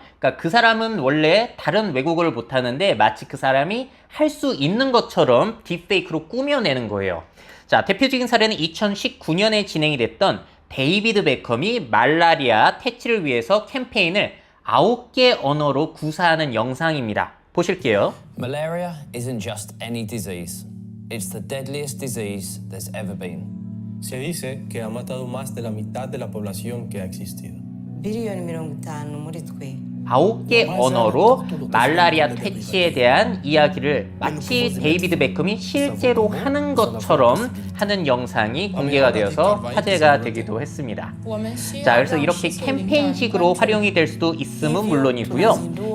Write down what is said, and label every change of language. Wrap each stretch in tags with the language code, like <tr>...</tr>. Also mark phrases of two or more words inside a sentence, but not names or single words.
<ko>그러니까 그 사람은 원래 다른 외국어를 못하는데 마치 그 사람이 할 수 있는 것처럼 딥페이크로 꾸며내는 거예요. 자, 대표적인 사례는 2019년에 진행이 됐던 데이비드 베컴이 말라리아 퇴치를 위해서 캠페인을 9개 언어로 구사하는 영상입니다. 보실게요.</ko> <en>Malaria isn't just any disease. It's the deadliest disease there's ever been.</en> <es>Se dice que ha matado más de la mitad de la población que ha existido.</es> <ko>9개 언어로 말라리아 퇴치에 대한 이야기를 마치 데이비드 베컴이 실제로 하는 것처럼 하는 영상이 공개가 되어서 화제가 되기도 했습니다. 자, 그래서 이렇게 캠페인식으로 활용이 될 수도 있음은 물론이고요.</ko>